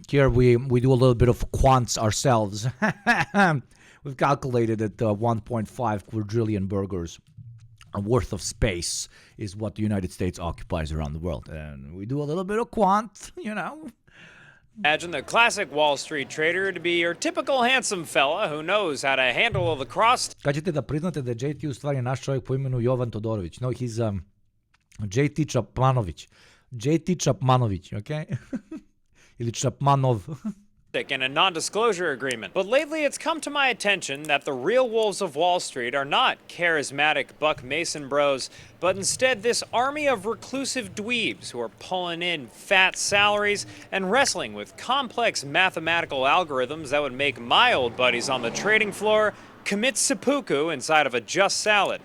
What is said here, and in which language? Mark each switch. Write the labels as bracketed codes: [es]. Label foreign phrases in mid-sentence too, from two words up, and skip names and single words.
[en] Here we do a little bit of quants ourselves. We've calculated that 1.5 quadrillion burgers worth of space is what the United States occupies around the world. And we do a little bit of quant, you know. Imagine the classic Wall Street trader to be your typical handsome fella who knows how to handle the cross... [bs] Kažete da priznate da JT u stvari naš čovjek po imenu Jovan Todorović. [en] No, JT Chapmanovic. JT Chapmanovic, okay? [bs] Ili Chapmanov. [en] In a non-disclosure agreement. But lately it's come to my attention that the real wolves of Wall Street are not charismatic Buck Mason bros, but instead this army of reclusive dweebs who are pulling in fat salaries and wrestling with complex mathematical algorithms that would make my old buddies on the trading floor commit seppuku inside of a just salad.